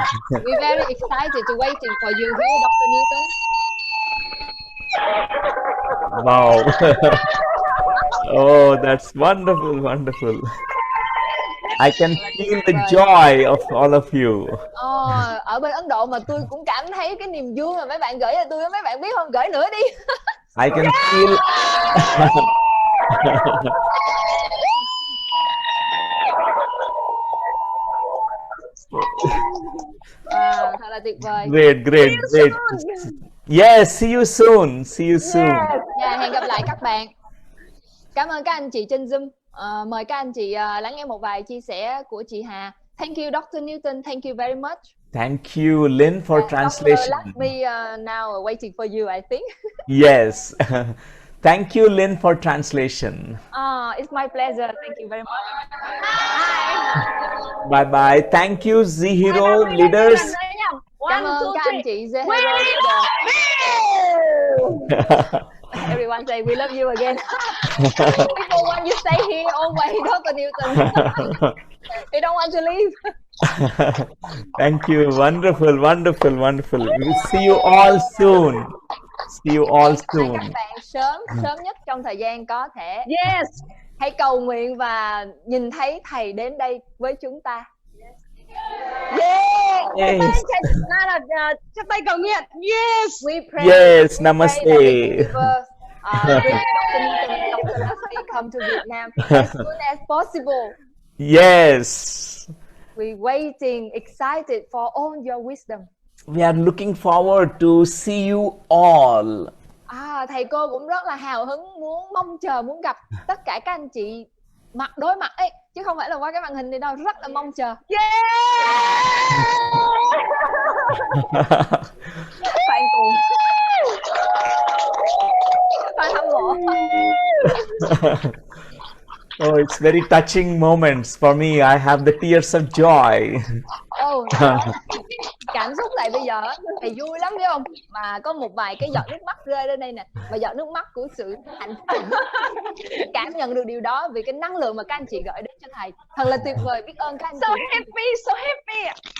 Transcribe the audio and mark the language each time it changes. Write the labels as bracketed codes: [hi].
[en] We're very excited to waiting for you here, Dr. Newton. Wow. Oh, that's wonderful, wonderful. I can feel the joy of all of you. [vi] Ở bên Ấn Độ mà tôi cũng cảm thấy cái niềm vui mà mấy bạn gửi cho tôi, mấy bạn biết không? Gửi nữa đi. [en] I can feel. [vi] Wow, thật là tuyệt vời. [en] Great, great, great. Yes, see you soon. See you soon. [vi] Dạ, hẹn gặp lại các bạn. Cảm ơn các anh chị trên Zoom. Mời các anh chị lắng nghe một vài chia sẻ của chị Hà. [en] Thank you, Dr. Newton. Thank you very much. Thank you, Lynn, for translation. Dr. Let me now waiting for you, I think. Yes. Thank you, Lynn, for translation. It's my pleasure. Thank you very much. Bye bye. Thank you, Zihiro leaders. [vi] Cảm ơn các anh chị Zehero. [en] Everyone say we love you again. People want you stay here always, Dr. Newton. They don't want to leave. Thank you. Wonderful, wonderful, wonderful. We'll see you all soon. See you all soon. [vi] Các bạn sớm nhất trong thời gian có thể. [en] Yes. [vi] Hãy cầu nguyện và nhìn thấy Thầy đến đây với chúng ta. [en] Yeah. Yes. [vi] Chắp tay cầu nguyện. [en] Yes. We pray. Yes, We [hi] namaste. [en] pray that Dr. Newton and Dr. Lassie come to Vietnam as soon as possible. Yes. We're waiting, excited for all your wisdom. We are looking forward to see you all. [vi] Thầy cô cũng rất là hào hứng, mong chờ, muốn gặp tất cả các anh chị mặt đối mặt ấy, chứ không phải là qua cái màn hình này đâu, rất là mong chờ. Phan cuồng, Phan hâm mộ. [en] Oh, it's very touching moments for me. I have the tears of joy. [vi] Cảm xúc tại bây giờ thầy vui lắm phải không? Mà có một vài cái giọt nước mắt rơi lên đây nè, và giọt nước mắt của sự hạnh phúc. Cảm nhận được điều đó vì cái năng lượng mà các anh chị gửi đến cho thầy. Thật là tuyệt vời, biết ơn các anh chị. [en] So happy.